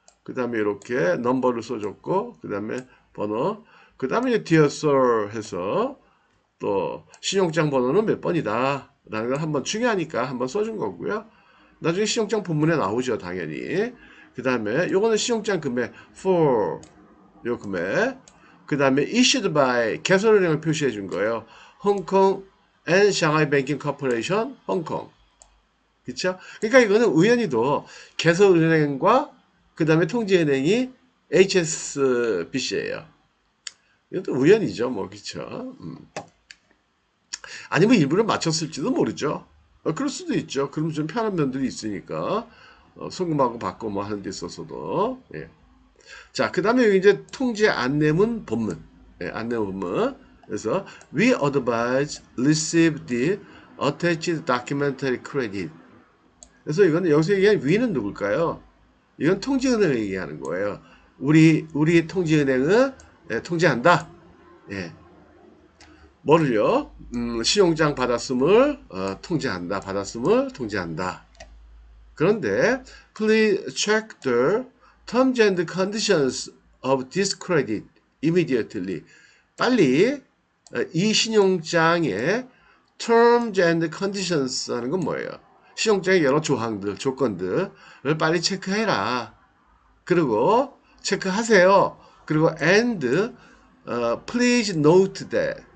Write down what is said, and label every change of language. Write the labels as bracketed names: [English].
[Korean] 그 다음에 이렇게 넘버를 써줬고 그 다음에 번호 그 다음에 Dear Sir 해서 또 신용장 번호는 몇 번이다 라는 걸 한번 중요하니까 한번 써준 거고요. 나중에 신용장 본문에 나오죠. 당연히. 그 다음에 요거는 신용장 금액 for 요 금액 그 다음에 [English] issued by [Korean] 개설은행을 표시해 준 거예요. 홍콩 and Shanghai Banking Corporation 홍콩. 그쵸? 그러니까 이거는 우연히도 개설은행과 그 다음에 통지은행이 HSBC예요. 이것도 우연이죠, 뭐, 그쵸? 아니면 일부러 맞췄을지도 모르죠. 그럴 수도 있죠. 그럼 좀 편한 면들이 있으니까 송금하고 받고 뭐 하는 데 있어서도. 예. 자, 그 다음에 여기 이제 통지 안내문 본문. 예, 안내문 본문. 그래서 [English] we advise receive the attached documentary credit. [Korean] 그래서 이거는 여기서 얘기한 we는 누굴까요? 이건 통지은행을 얘기하는 거예요. 우리 통지은행은 통지한다. 예. 뭐를요? 신용장 받았음을 통지한다. 받았음을 통지한다. 그런데 [English] please check the terms and conditions of this credit immediately. [Korean] 빨리 이 신용장의 [English] terms and conditions [Korean] 하는 건 뭐예요? 신용장의 여러 조항들, 조건들을 빨리 체크해라. 그리고 체크하세요. 그리고 [English] and please note that.